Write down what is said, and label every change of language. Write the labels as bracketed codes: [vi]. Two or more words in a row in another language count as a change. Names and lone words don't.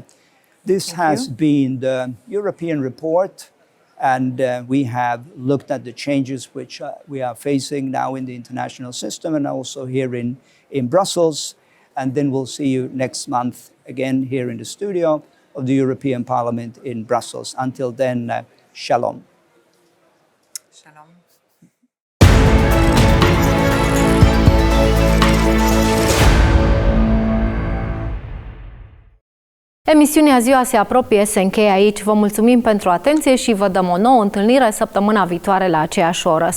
[en] This has been the European report, and we have looked at the changes which we are facing now in the international system and also here in Brussels. And then we'll see you next month again here in the studio of the European Parliament in Brussels. Until then, shalom. Shalom. [ro] Emisiunea Ziua se apropie, se încheie aici. Vă mulțumim pentru atenție și vă dăm o nouă întâlnire săptămâna viitoare la aceeași oră.